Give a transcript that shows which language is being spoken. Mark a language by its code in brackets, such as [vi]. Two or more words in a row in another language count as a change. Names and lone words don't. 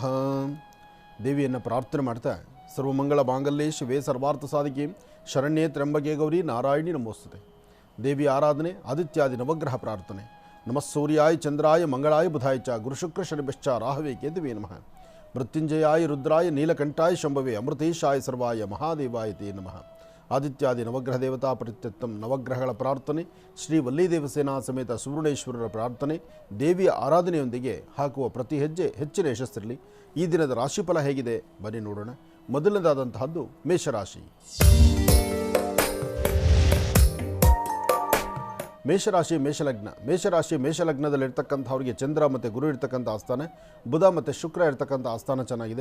[kn] ದೇವಿಯನ್ನು ಪ್ರಾರ್ಥನೆ ಮಾಡ್ತಾ [sa] ಸರ್ವಮಂಗಳ ಮಾಂಗಲ್ಯೆ ಶಿವೆ ಸರ್ವಾರ್ಥ ಸಾಧಿಕೆ ಶರಣ್ಯೆ ತ್ರ್ಯಂಬಕೆ ಗೌರಿ ನಾರಾಯಣಿ ನಮೋಸ್ತುತೆ. [kn] ದೇವಿ ಆರಾಧನೆ, ಆದಿತ್ಯಾದಿ ನವಗ್ರಹ ಪ್ರಾರ್ಥನೆ. [sa] ನಮಃ ಸೂರ್ಯಾಯ ಚಂದ್ರಾಯ ಮಂಗಳಾಯ ಬುಧಾಯ ಚ ಗುರುಶುಕ್ರ ಶನಿಶ್ಚ ರಾಹವೇ ಕೇತುವೇ ನಮಃ. ಮೃತ್ಯುಂಜಯಾಯ ರುದ್ರಾಯ ನೀಲಕಂಠಾಯ ಶಂಭವೇ ಅಮೃತೇಶಾಯ ಸರ್ವಾಯ ಮಹಾದೇವಾಯ ತೇ ನಮಃ. [kn] ಆದಿತ್ಯಾದಿ ನವಗ್ರಹ ದೇವತಾ ಪರಿತ್ಯತ್ತಂ ನವಗ್ರಹಗಳ ಪ್ರಾರ್ಥನೆ, ಶ್ರೀ ವಲ್ಲಿದೇವಸೇನಾ ಸಮೇತ ಸುವರ್ಣೇಶ್ವರರ ಪ್ರಾರ್ಥನೆ, ದೇವಿಯ ಆರಾಧನೆಯೊಂದಿಗೆ ಹಾಕುವ ಪ್ರತಿ ಹೆಜ್ಜೆ ಹೆಚ್ಚಿನ ಯಶಸ್ಸಿರಲಿ. ಈ ದಿನದ ರಾಶಿಫಲ ಹೇಗಿದೆ ಬನ್ನಿ ನೋಡೋಣ. ಮೊದಲನೇದಾದಂತಹದ್ದು ಮೇಷರಾಶಿ. ಮೇಷಲಗ್ನದಲ್ಲಿರ್ತಕ್ಕಂಥವ್ರಿಗೆ ಚಂದ್ರ ಮತ್ತು ಗುರು ಇರ್ತಕ್ಕಂಥ ಆಸ್ಥಾನ, ಬುಧ ಮತ್ತು ಶುಕ್ರ ಇರ್ತಕ್ಕಂಥ ಆಸ್ಥಾನ ಚೆನ್ನಾಗಿದೆ.